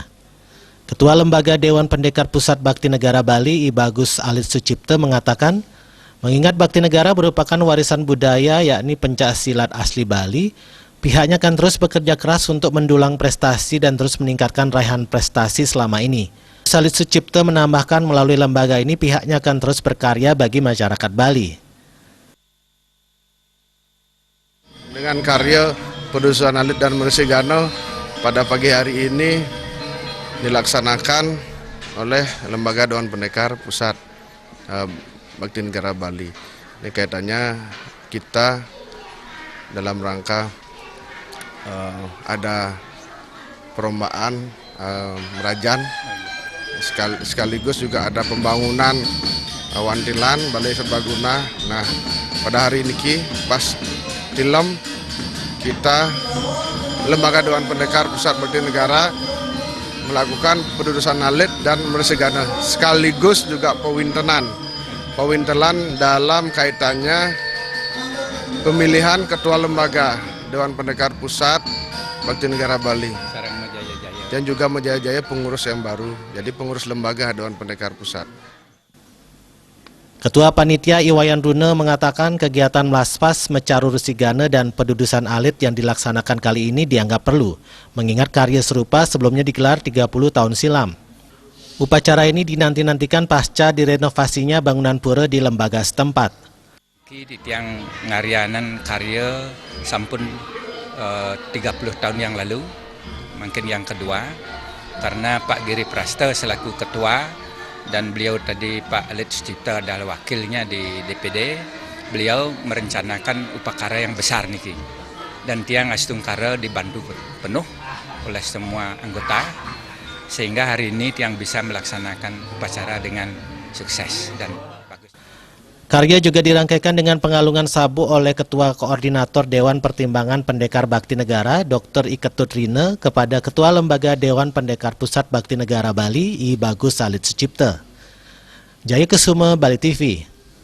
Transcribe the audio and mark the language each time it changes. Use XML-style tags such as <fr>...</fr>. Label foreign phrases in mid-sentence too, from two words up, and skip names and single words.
<id>Ketua Lembaga Dewan Pendekar Pusat Bakti Negara Bali, I Bagus Alit Sucipta mengatakan, mengingat bakti negara merupakan warisan budaya yakni pencaksilat asli Bali, pihaknya akan terus bekerja keras untuk mendulang prestasi dan terus meningkatkan raihan prestasi selama ini. Alit Sucipta menambahkan melalui lembaga ini pihaknya akan terus berkarya bagi masyarakat Bali. Dengan karya pedudusan alit dan resigana pada pagi hari ini dilaksanakan oleh Lembaga Dewan Pendekar Pusat Bakti Negara Bali. Ini kaitannya kita dalam rangka ada perlombaan merajan, sekaligus juga ada pembangunan wantilan Balai Serbaguna. Nah, pada hari ini pas tilem kita Lembaga Dewan Pendekar Pusat Bakti Negara melakukan pedudusan alit dan resigana, sekaligus juga pewintelan dalam kaitannya pemilihan Ketua Lembaga Dewan Pendekar Pusat Bakti Negara Bali dan juga menjaya-jaya pengurus yang baru, jadi pengurus Lembaga Dewan Pendekar Pusat. Ketua Panitia Iwayan Rune mengatakan kegiatan melaspas, mecaru resigana dan pedudusan alit yang dilaksanakan kali ini dianggap perlu, mengingat karya serupa sebelumnya digelar 30 tahun silam. Upacara ini dinanti-nantikan pasca direnovasinya bangunan pura di lembaga setempat. Di</id> <ban>tiang ngarianan karya sampun</ban> <id>30 tahun yang lalu, mungkin yang kedua, karena Pak Giri Prasta selaku ketua dan beliau tadi Pak Alit Sucipta adalah wakilnya di DPD, beliau merencanakan upacara yang besar niki. Dan tiang Astungkara dibantu penuh oleh semua anggota, sehingga hari ini tiang bisa melaksanakan upacara dengan sukses dan bagus. Karya juga dirangkaikan dengan pengalungan sabu oleh Ketua Koordinator Dewan Pertimbangan Pendekar Bakti Negara, Dr. Iketut Rine, kepada Ketua Lembaga Dewan Pendekar Pusat Bakti Negara Bali, I Bagus Alit Sucipta. Jaya Kesuma, Bali TV.</id>